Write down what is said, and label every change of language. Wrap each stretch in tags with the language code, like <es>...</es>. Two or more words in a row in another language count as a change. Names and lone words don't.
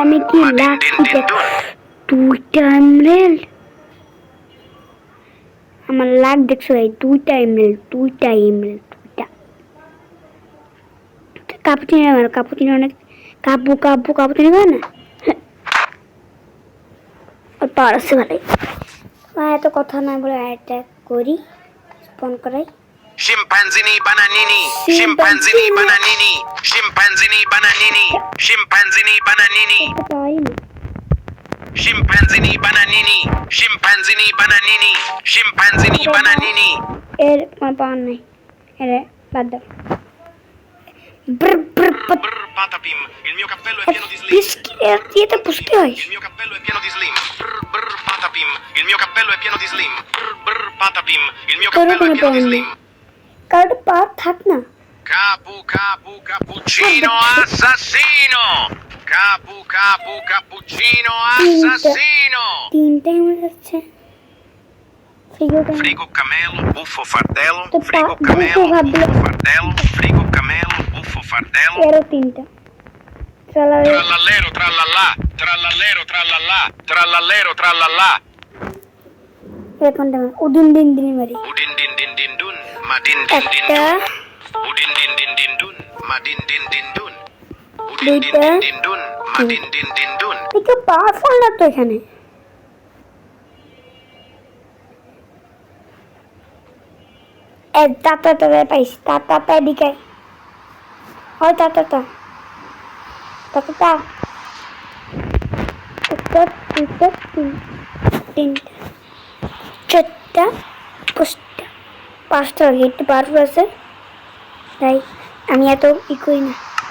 <bn>আমি কি লাকি দেখ, দুইটা এমরেল্ড আমার লাক দেখছো ভাই, দুইটা এমরেল্ড, দুইটা কাপুচিনো মারো, কাপুচিনো অনেক কাবু কাবু কাবু তুমি করে না আর পাওয়ার আছে ভালোই এত কথা না বলে অ্যাটাক করি স্পন করাই</bn> <it>Scimpanzini bananini, scimpanzini bananini, scimpanzini bananini, scimpanzini bananini,</it> <bn>পাই না</bn> <it>scimpanzini bananini, scimpanzini bananini, scimpanzini bananini.</it> <bn>এর কোনো পাওয়ার নেই এর বাদ দাও ব্র ব্র</bn> <it>Brr patapim, il mio cappello è pieno di slim.</it> <bn>এটা পুষতে হয়</bn> <it>Il mio cappello è pieno di slim. Brr brr patapim, il mio cappello è pieno di slim. Brr brr patapim, il mio cappello è pieno di slim.</it> <bn>কারণ পাওয়ার থাক না</bn> <it>Capu capu cappuccino assassino. Capu capu cappuccino assassino.</it> <bn>তিনটাই মনে যাচ্ছে</bn> <it>Frigo camelo, buffo fardello,</it> <bn>তো</bn> <it>frigo বুফো camelo,</it> <bn>ভাবলে</bn> <it>buffo fardello, frigo camelo, buffo fardello.</it> <bn>এরও তিনটা চালাবে</bn> <it>Trallallero trallallà, trallallero trallallà, trallallero trallallà.</it> <bn>কোনটা উদিন দিন দিন মারি</bn> <it>Udin din din din dun, ma din din din</it> <bn>একটা</bn> <it>dun. Udin din din din dun, ma din din din dun. Udin din</it> <bn>দুইটা</bn> <it>din din dun, ma din din din dun.</it> <bn>একটু পাওয়ারফুল না তো এখানে তাতা তাতা পাইছি তাতা এদিকে হয় তাতা তা তাতা তা একটা দুইটা তিনটা চারটা পাঁচটা পাঁচটা একটু পাওয়ারফুল আছে তাই আমি এত ই করি না</bn>